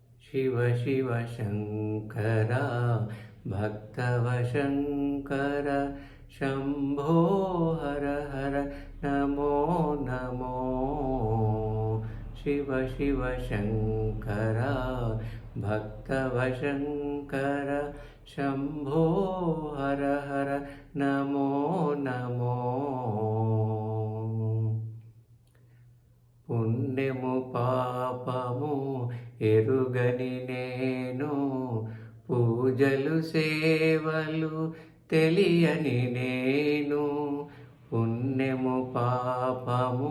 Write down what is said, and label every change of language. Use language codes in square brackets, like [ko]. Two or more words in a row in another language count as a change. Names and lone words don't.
[sa] शिव शिव शङ्कर भक्तवशङ्कर शम्भो हर हर नमो नमो शिव शिव शङ्कर भक्तवशङ्कर शम्भो हर हर नमो नमो [te] పుణ్యము పాపము ఎరుగని నేను పూజలు సేవలు తెలియని నేను పుణ్యము పాపము